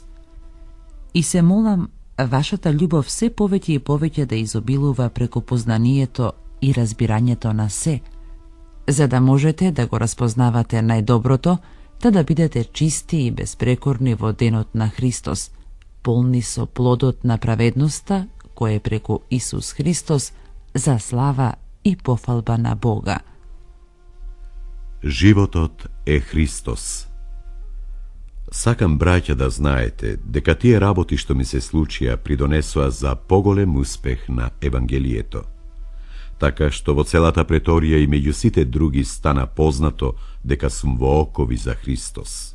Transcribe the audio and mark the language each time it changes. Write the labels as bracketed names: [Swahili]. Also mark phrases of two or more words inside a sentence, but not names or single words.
[Macedonian] И се молам вашата љубов се повеќе и повеќе да изобилува преку познанието и разбирањето на се, за да можете да го разпознавате најдоброто, да бидете чисти и безпрекорни во денот на Христос, полни со плодот на праведноста, кој е преку Исус Христос, за слава и пофалба на Бога. Животот е Христос. Сакам, браќа, да знаете дека тие работи што ми се случија придонесоа за поголем успех на Евангелието. Така што во целата преторија и меѓу сите други стана познато дека сум во окови за Христос.